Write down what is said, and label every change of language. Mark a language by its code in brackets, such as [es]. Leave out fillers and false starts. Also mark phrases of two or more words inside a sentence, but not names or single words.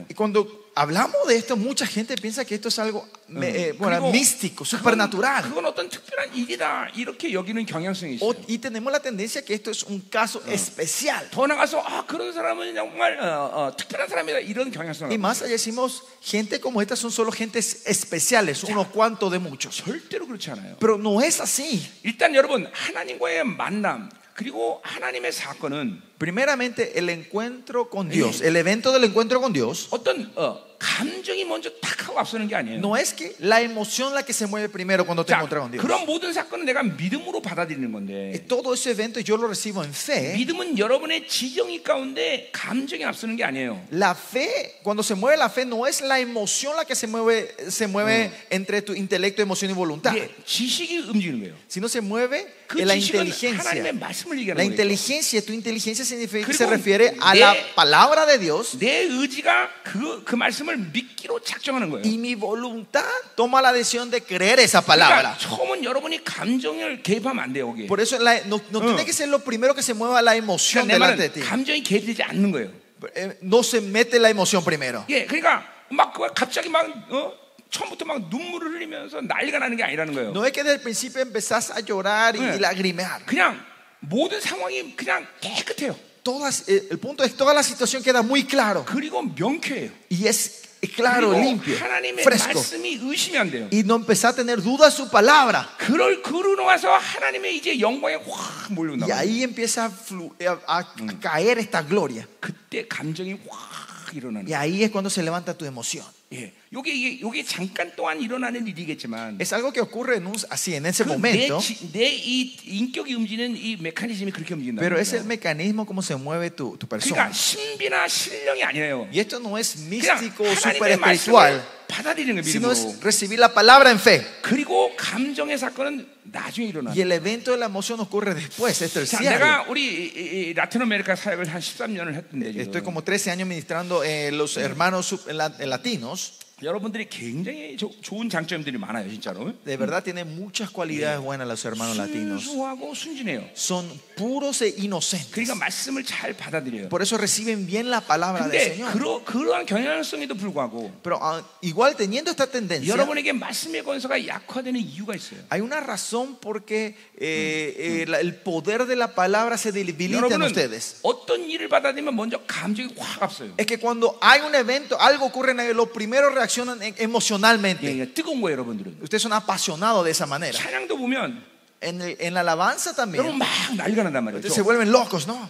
[es] Y cuando hablamos de esto, mucha gente piensa que esto es algo [ko] 그리고 [es] místico, supernatural. [ko] 그건 어떤 특별한 일이다 이렇게 여기는 경향성이 있어요. [es] Y tenemos la tendencia que esto es un caso especial. [ko] 더 나가서 그런 사람은 정말 특별한 사람이다 이런 경향성을. [es] Y más allá decimos, gente como esta son solo gentes especiales, unos cuantos de muchos. [ko] 절대로 그렇지 않아요. [es] Pero no es así. [ko] 일단 여러분 하나님과의 만남 그리고 하나님의 사건은 [es] Primeramente, el encuentro con Dios, el evento del encuentro con Dios, [ko] 어떤 감정이 먼저 탁 하고 앞서는 게 아니에요. [es] no es que la emoción la que se mueve primero cuando te [ko] 자, [es] encuentras con Dios. [ko] 그런 모든 사건은 내가 믿음으로 받아들이는 건데 [es] Todo ese evento yo lo recibo en fe. [ko] 믿음은 여러분의 지정이 가운데 감정이 앞서는 게 아니에요. [es] La fe, cuando se mueve la fe, no es la emoción la que se mueve entre tu intelecto, emoción y voluntad, [ko] 이게 지식이 움직이는 거예요. [es] sino se mueve [ko] 그 [es] en la [ko] 지식은 [es] inteligencia. [ko] 하나님의 말씀을 [es] La [ko] 얘기하는 거예요. [es] inteligencia, tu inteligencia se [ko] 그리고 [es] refiere a [ko] 내- [es] la palabra de Dios, [ko] 내 의지가 그 말씀을 믿기로 작정하는 거예요. [es] y mi voluntad toma la decisión de creer esa [ko] 그러니까 [es] palabra. [ko] 처음은 여러분이 감정을 개입하면 안 돼요. 거기에. [es] Por eso no tiene que ser lo primero que se mueva la emoción [ko] 그러니까 내 [es] delante de ti. [ko] 말은 감정이 개입되지 않는 거예요. [es] No se mete la emoción primero. [ko] 예, 그러니까 막 갑자기 막 처음부터 막 눈물을 흘리면서 난리가 나는 게 아니라는 거예요. [es] No es que desde el principio empezás a llorar y lagrimear. [ko] 그냥 모든 상황이 그냥 깨끗해요. [es] El punto es toda la situación queda muy claro [ko] 그리고 명쾌해요. [es] y es claro, [ko] 그리고 [es] limpio, [ko] 하나님의 [es] fresco, [ko] 말씀이 의심이 안 돼요. [es] y no empezás a tener dudas su palabra. [ko] 그러고 나서 하나님의 이제 영광이 확 몰려온다. [es] Y ahí empieza a caer esta gloria. [ko] 그때 감정이 확 일어나는 [es] Y [ko] 거예요. [es] ahí es cuando se levanta tu emoción. [ko] 예, 요게 잠깐 동안 일어나는 일이겠지만 [es] Es algo que ocurre en ese [ko] 그 [es] momento, [ko] 내 이 인격이 움직이는 이 메커니즘이 그렇게 움직인다. [es] pero es el mecanismo como se mueve tu persona. [ko] 그러니까 신비나 신령이 아니에요. [es] Y esto no es [ko] 그냥 [es] místico o super [ko] 하나님의 말씀을 [es] espiritual, [ko] 받아들이는 [es] sino [ko] 믿음으로. [es] es recibir la palabra en fe. [ko] 그리고 감정의 사건은 나중에 일어나. [es] Y el evento de la emoción ocurre después, es [ko] 자, [es] terciario. [ko] 내가 우리 이 라틴 아메리카 사역을 한 13년을 했던데 [es] Estoy [ko] 지금. [es] como 13 años ministrando los hermanos latinos. [ko] 여러분들이 굉장히 좋은 장점들이 많아요, 진짜로. [es] De verdad tienen muchas cualidades buenas los hermanos latinos. [ko] 순수하고 순진해요. [es] Son puros e inocentes. [ko] 그러니까 말씀을 잘 받아들여요. [es] Por eso reciben bien la palabra del [ko] 근데 [es] Señor. [ko] 그러한 경향성에도 불구하고 [es] Pero igual teniendo esta tendencia, [ko] 여러분에게 말씀의 권세가 약화되는 이유가 있어요. [es] hay una razón porque el poder de la palabra se debilita en [ko] 여러분은 [es] ustedes. [ko] 어떤 일을 받아들이면 먼저 감정이 확 앞서요. [es] Es que cuando hay un evento, algo ocurre en ellos, lo primero reaccionan emocionalmente. [ko] 예, 뜨거운 거예요, 여러분들은. [es] Ustedes son apasionados de esa manera. [ko] 찬양도 보면 [es] En la alabanza también. [ko] 여러분 막 난리가 난단 말이에요. [es] Ustedes se vuelven locos, ¿no?